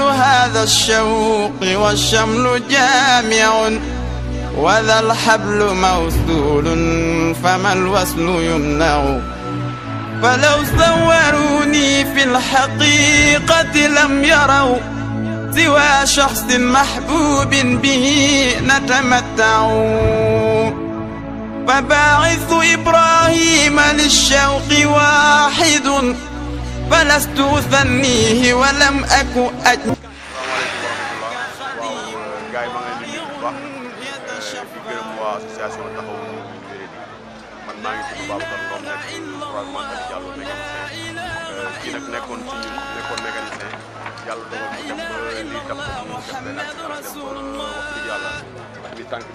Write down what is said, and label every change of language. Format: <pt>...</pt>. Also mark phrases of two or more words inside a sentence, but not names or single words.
<ar>هذا الشوق والشمل جامع وذا الحبل موصول فما الوصل يمنع فلو صوروني في الحقيقة لم يروا سوى شخص محبوب به نتمتع فباعث إبراهيم للشوق واحد فلست أثنيه ولم أك أجمع</ar> <wo>kii nag nekkoon ci ñun nekkoon mécanicien yàlla dogal mu dem ba lii daf ko mu def benn accident dem ba wax dëgg yàlla li tànk bi</wo>